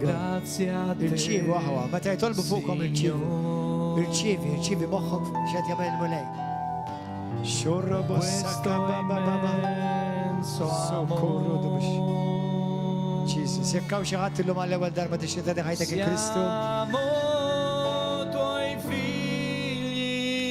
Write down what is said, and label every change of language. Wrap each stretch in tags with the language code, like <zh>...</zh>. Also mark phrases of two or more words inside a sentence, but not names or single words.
<it>Grazie a te.</it> <mt>Irċivu aħwa, meta jtolbu fuqkom irċivu.</mt> <it>Signore.</it> <mt>Irċivi moħħok x'qed jagħmel il-Mulej.</mt> <it>questo immenso amore.</it> <mt>Jesus, jekk hawn xi ħadd illum għall-ewwel darba tixtieq tagħti ħajtek il-Kristu,</mt> <it>Siamo tuoi figli.</it>